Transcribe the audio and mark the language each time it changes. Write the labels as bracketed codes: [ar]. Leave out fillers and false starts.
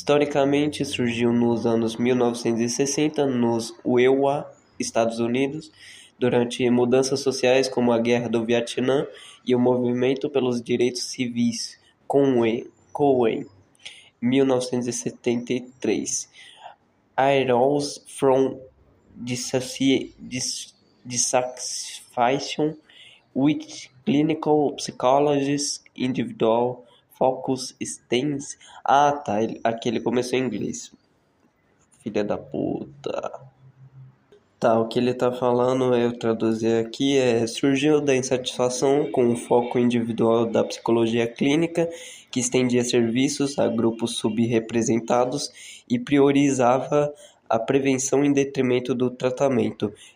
[pt] Historicamente, surgiu nos anos 1960 nos UEWA, Estados Unidos, durante mudanças sociais como a Guerra do Vietnã e o Movimento pelos Direitos Civis, Cowen, 1973. [en] Arose from dissatisfaction with clinical psychologists, individual focus stance. [pt] Aqui ele começou em inglês. Filha da puta. O que ele tá falando, eu traduzir aqui, surgiu da insatisfação com o foco individual da psicologia clínica, que estendia serviços a grupos subrepresentados e priorizava a prevenção em detrimento do tratamento.